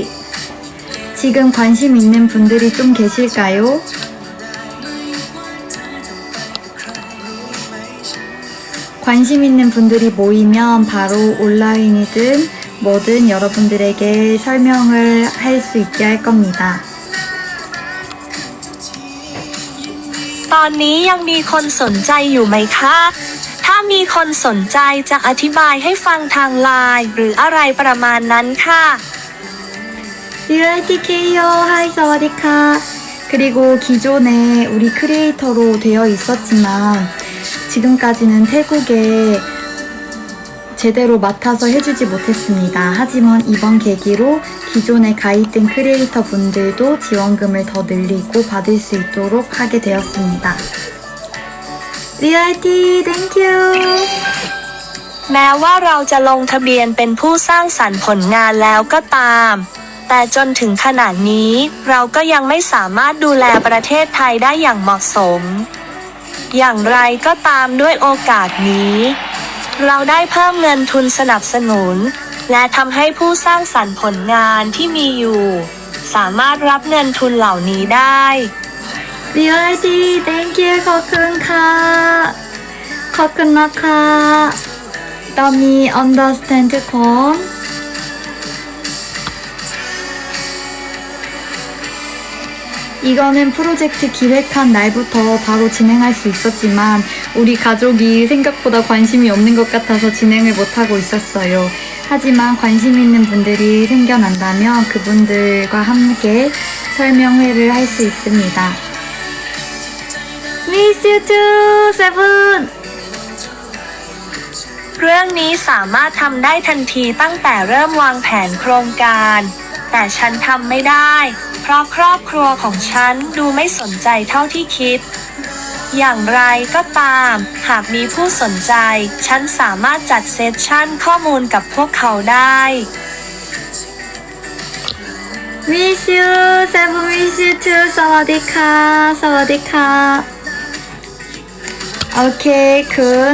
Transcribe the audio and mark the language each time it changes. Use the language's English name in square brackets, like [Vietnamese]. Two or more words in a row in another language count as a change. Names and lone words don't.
[Korean] 지금 관심 있는 분들이 좀 계실까요? 관심 있는 분들이 모이면 바로 온라인이든 뭐든 여러분들에게 설명을 할 수 있게 할 겁니다. [Thai] ตอนนี้ยังมีคนสนใจอยู่ไหมคะ ถ้ามีคนสนใจจะอธิบายให้ฟังทางไลน์หรืออะไรประมาณนั้นค่ะ [Korean] UITK요 하이 사와디카. 그리고 기존에 우리 크리에이터로 되어 있었지만 지금까지는 태국에 제대로 맡아서 해주지 못했습니다. 하지만 이번 계기로 기존에 가입된 크리에이터 분들도 지원금을 더 늘리고 받을 수 있도록 하게 되었습니다. [English] Realty thank you. [Thai] แม้ว่าเราจะลงทะเบียนเป็นผู้สร้างสรรค์ผลงานแล้วก็ตาม แต่จนถึงขนาดนี้เราก็ยังไม่สามารถดูแลประเทศไทยได้อย่างเหมาะสม อย่างไรก็ตามด้วยโอกาสนี้ เราได้เพิ่มเงินทุนสนับสนุน และทำให้ผู้สร้างสรรค์ผลงานที่มีอยู่ สามารถรับเงินทุนเหล่านี้ได้ [English] Realty thank you 커큰카. 커큰나카. 더미 언더스탠드 콘. [Korean] 이거는 프로젝트 기획한 날부터 바로 진행할 수 있었지만 우리 가족이 생각보다 관심이 없는 것 같아서 진행을 못하고 있었어요. 하지만 관심 있는 분들이 생겨난다면 그분들과 함께 설명회를 할 수 있습니다. [English] Miss you too, 세븐! [Thai] เรื่องนี้สามารถทำได้ทันทีตั้งแต่เริ่มวางแผนโครงการ แต่ฉันทำไม่ได้ เพราะครอบครัวของฉันดูไม่สนใจเท่าที่คิดอย่างไรก็ตาม หากมีผู้สนใจ ฉันสามารถจัดเซสชั่นข้อมูลกับพวกเขาได้ [English] Miss you, Seven miss you too. [Thai] สวัสดีค่ะ สวัสดีค่ะ [English] Okay, good.